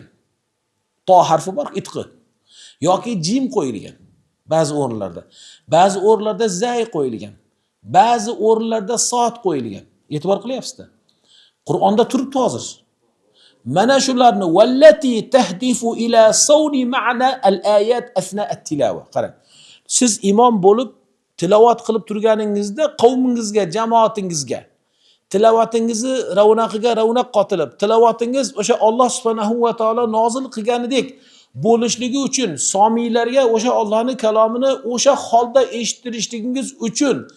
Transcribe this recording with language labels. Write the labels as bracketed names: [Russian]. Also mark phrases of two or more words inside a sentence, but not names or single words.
[Uzbek] To harfi bor, itqi. Yoki jim qo'yilgan ba'zi o'rinlarda. Ba'zi o'rinlarda zay qo'yilgan. Ba'zi o'rinlarda soat qo'yilgan. E'tibor qilyapsizda. Qur'onda turibdi hozir. Mana shularni [Arabic] والتي تهدف إلى صون معنى الآية أثناء التلاوة. [Uzbek] Qarang. Siz imom bo'lib tilovat qilib turganingizda qavmingizga, jamoatingizga tilovatingizni ravnaqiga ravnaq qotilib, tilovatingiz o'sha Alloh [Arabic] سبحانه وتعالى [Uzbek] nozil qilganidek bo'lishligi uchun, somiylarga o'sha Allohning kalomini o'sha holda eshittirishligingiz uchun